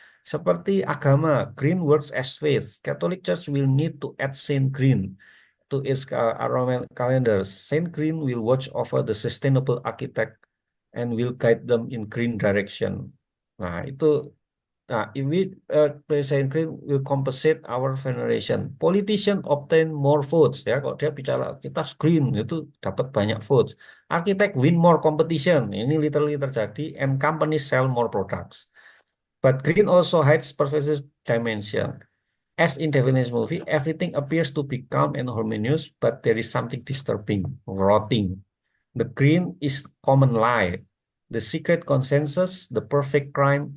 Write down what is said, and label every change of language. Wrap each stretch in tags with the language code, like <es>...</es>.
<id>Seperti agama,</id> <en>green works as faith. Catholic Church will need to add Saint Green to its aromatic calendar. Saint Green will watch over the sustainable architect and will guide them in green direction.</en> <id>Nah, itu</id> <en>if we present green will compensate our generation. Politician obtain more votes ya.</en> <id>Kalau dia bicara kita green itu dapat banyak votes.</id> <en>Architect win more competition.</en> <id>Ini literally terjadi</id> <en>and companies sell more products. But green also hides pervasive dimension. As in Japanese movie, everything appears to be calm and harmonious, but there is something disturbing, rotting. The green is common lie, the secret consensus, the perfect crime.</en>